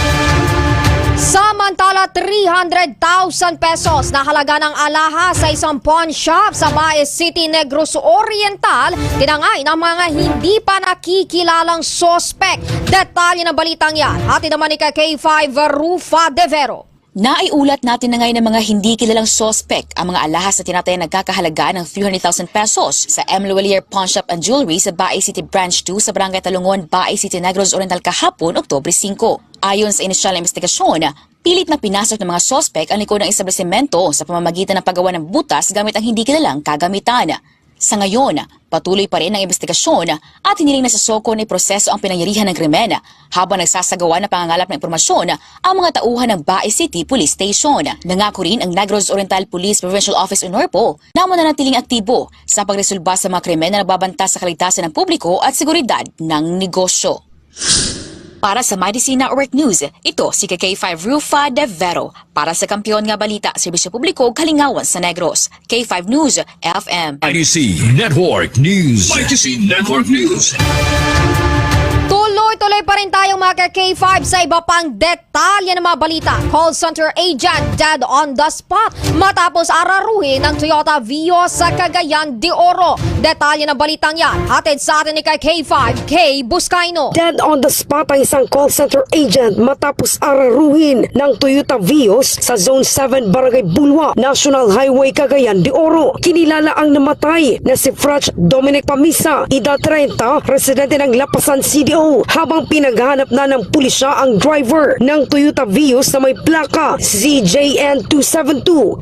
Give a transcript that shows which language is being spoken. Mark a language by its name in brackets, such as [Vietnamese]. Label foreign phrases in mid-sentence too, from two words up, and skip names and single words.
[Filipino] Samantala, 300,000 pesos na halaga ng alahas sa isang pawn shop sa Baez City, Negros Oriental, tinangay ng mga hindi pa nakikilalang sospek. Detalye ng balitang yan, hatid naman ni K5 Rufa De Vero. Naiulat natin na ngayon ng mga hindi kilalang sospek ang mga alahas na tinataya nagkakahalaga ng 300,000 pesos sa M. Luelier Pawn Shop and Jewelry sa Baez City Branch 2 sa Barangay Talungon, Baez City, Negros Oriental kahapon, Oktubre 5. Ayon sa inisyal na investigasyon, pilit na pinasok ng mga sospek ang likod ng establishmento sa pamamagitan ng paggawa ng butas gamit ang hindi kilalang kagamitan. Sa ngayon, patuloy pa rin ang investigasyon at hiniling na sa SOCO na proseso ang pinangyarihan ng krimen habang nagsasagawa ng pangangalap ng impormasyon ang mga tauhan ng Bae City Police Station. Nangako rin ang Negros Oriental Police Provincial Office o NORPO na mananatiling aktibo sa pagresolba sa mga krimen na nagbabanta sa kaligtasan ng publiko at seguridad ng negosyo. Para sa Mighty Network News, ito si K5 Rufa De Vero. [Hiligaynon] Para sa Kampiyon nga Balita, Serbisyo Publiko, Kalingawan sa Negros. K5 News, FM. IDC Network News. IDC Network News. [Filipino] Tuloy-tuloy pa rin tayong mga K5 sa iba pang detalye ng mga balita. [English] Call center agent dead on the spot [Filipino] matapos araruhin ng Toyota Vios sa Cagayan de Oro. Detalye ng balitang yan, hatid sa atin ni K5, K. Buscaino. [English] Dead on the spot [Filipino] ang isang [English] call center agent [Filipino] matapos araruhin ng Toyota Vios sa Zone 7 Barangay Bulwa, National Highway, Cagayan de Oro. Kinilala ang namatay na si Frach Dominic Pamisa, edad 30, residente ng Lapasan CDO, habang pinaghahanap na ng pulisya ang driver ng Toyota Vios na may plaka CJN 272.